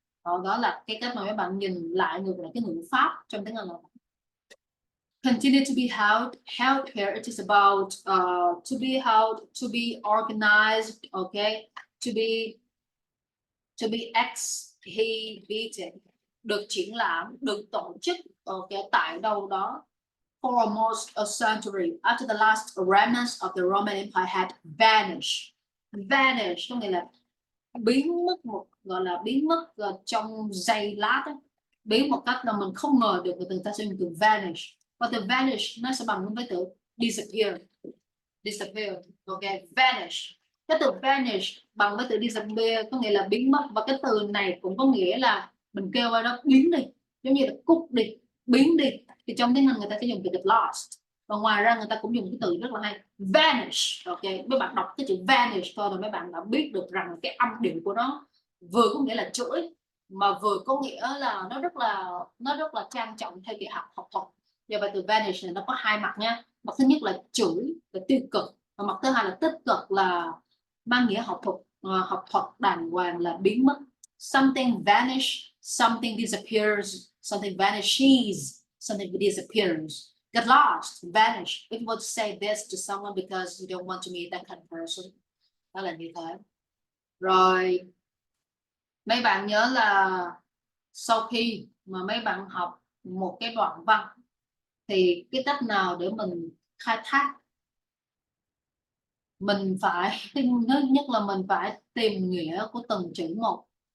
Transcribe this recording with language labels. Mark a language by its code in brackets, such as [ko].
[vi] Đó là cái cách mà các bạn nhìn lại ngược lại cái ngữ pháp trong tiếng Anh là [en] continue to be held here it is about to be held, to be organized, okay, to be exhibited, [vi] được triển lãm, được tổ chức tại đâu đó. [en] For almost a century after the last remnants of the Roman Empire had vanished. [vi] Vanish có nghĩa là biến mất, gọi là biến mất trong giây lát ấy. Biến một cách là mình không ngờ được, người ta sẽ dùng từ vanish, và từ vanish nó sẽ bằng với từ disappear, ok, vanish. Cái từ vanish bằng với từ disappear có nghĩa là biến mất, và cái từ này cũng có nghĩa là mình kêu vào đó biến đi, giống như là cút đi, biến đi, thì trong tiếng Anh người ta sẽ dùng từ get lost. Và ngoài ra người ta cũng dùng cái từ rất là hay vanish, ok. Mấy bạn đọc cái chữ vanish thôi rồi mấy bạn đã biết được rằng cái âm điệu của nó vừa có nghĩa là chửi mà vừa có nghĩa là nó rất là trang trọng theo kiểu học thuật. Và vậy từ vanish này nó có hai mặt nha. Mặt thứ nhất là chửi, là tiêu cực, và mặt thứ hai là tích cực, là mang nghĩa học thuật đàng hoàng là biến mất. [en] Something vanish, something disappears, something vanishes, something disappears, get lost, vanish. If you want to say this to someone because you don't want to meet that kind of person, [vi] đó là như thế. Rồi mấy bạn nhớ là sau khi mà mấy bạn học một cái đoạn văn thì cái cách nào để mình khai thác, mình phải nhất là mình phải tìm nghĩa của từng chữ một.